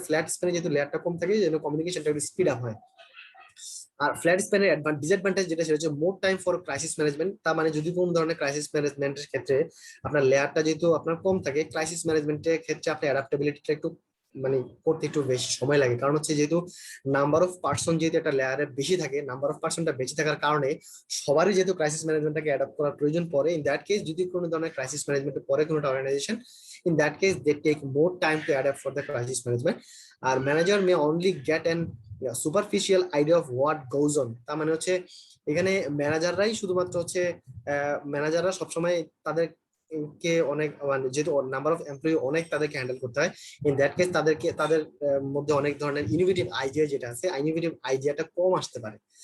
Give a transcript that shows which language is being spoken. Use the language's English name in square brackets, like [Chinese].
[Bangla] Flat স্প্যানে যেহেতু লেয়ারটা কম থাকে এই জন্য কমিউনিকেশনটা একটু স্পিড আপ হয়। আর ফ্ল্যাট স্প্যানের ডিসঅ্যাডভান্টেজ যেটা সেটা হচ্ছে more time for crisis management, তার মানে যদি কোন ধরনের ক্রাইসিস ম্যানেজমেন্টের ক্ষেত্রে আপনার লেয়ারটা যেহেতু আপনার কম থাকে, ক্রাইসিস ম্যানেজমেন্টের ক্ষেত্রে আপনি অ্যাডাপ্টেবিলিটিটা একটু মানে করতে একটু বেশি সময় লাগে, কারণ হচ্ছে যেহেতু নাম্বার অফ পার্সন যেহেতু একটা লেয়ারে বেশি থাকে, নাম্বার অফ পার্সনটা বেশি থাকার কারণে সবারই যেহেতু ক্রাইসিস ম্যানেজমেন্টটাকে অ্যাডাপ্ট করার প্রয়োজন পড়ে। ইন দ্যাট কেস যদি কোনো ধরনের ক্রাইসিস ম্যানেজমেন্ট পরে কোনো organisation, [English] in that case they take more time to adapt for the crisis management. Our manager may only get an superficial idea of what goes on, [Bangla] তার মানে হচ্ছে এখানে ম্যানেজাররাই শুধুমাত্র হচ্ছে ম্যানেজাররা সবসময় তাদের কে অনেক মানে যেহেতু নাম্বার অফ এমপ্লয়ি অনেক তাদেরকে হ্যান্ডেল করতে হয়, ইন দ্যাট কেস তাদের মধ্যে অনেক ধরনের ইনোভেটিভ আইডিয়া যেটা আছে ইনোভেটিভ আইডিয়াটা কম আসতে পারে।